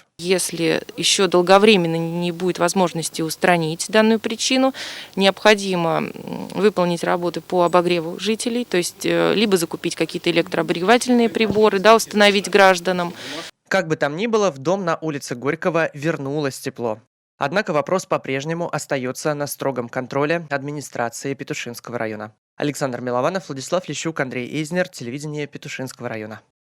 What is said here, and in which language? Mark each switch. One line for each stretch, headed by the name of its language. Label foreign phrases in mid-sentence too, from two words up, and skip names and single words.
Russian: Если еще долговременно не будет возможности устранить данную причину, необходимо выполнить работы по обогреву жителей, то есть либо закупить какие-то электрообогревательные приборы, установить гражданам. Как бы там ни было, в дом на улице Горького вернулось тепло. Однако вопрос по-прежнему остается на строгом контроле администрации Петушинского района. Александр Милованов, Владислав Лещук, Андрей Эйзнер, телевидение Петушинского района.